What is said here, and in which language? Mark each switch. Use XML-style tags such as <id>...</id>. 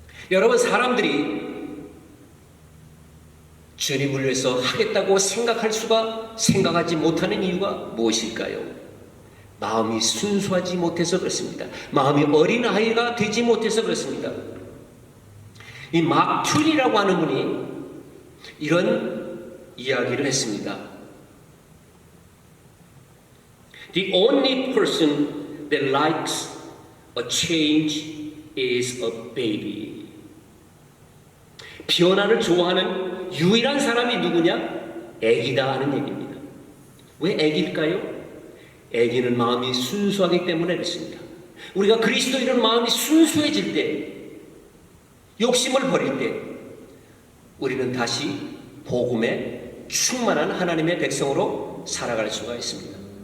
<ko>여러분, 사람들이 주님을 위해서 하겠다고 생각하지 못하는 이유가 무엇일까요? 마음이 순수하지 못해서 그렇습니다. 마음이 어린아이가 되지 못해서 그렇습니다. 이 막 튠이라고 하는 분이 이런 이야기를 했습니다.</ko> <en>The only person that likes a change is a baby.</en> <ko>변화를 좋아하는 유일한 사람이 누구냐? 애기다 하는 얘기입니다. 왜 애기일까요? 애기는 마음이 순수하기 때문에 그렇습니다. 우리가 그리스도인은 마음이 순수해질 때, 욕심을 버릴 때 우리는 다시 복음에 충만한 하나님의 백성으로 살아갈 수가 있습니다.</ko>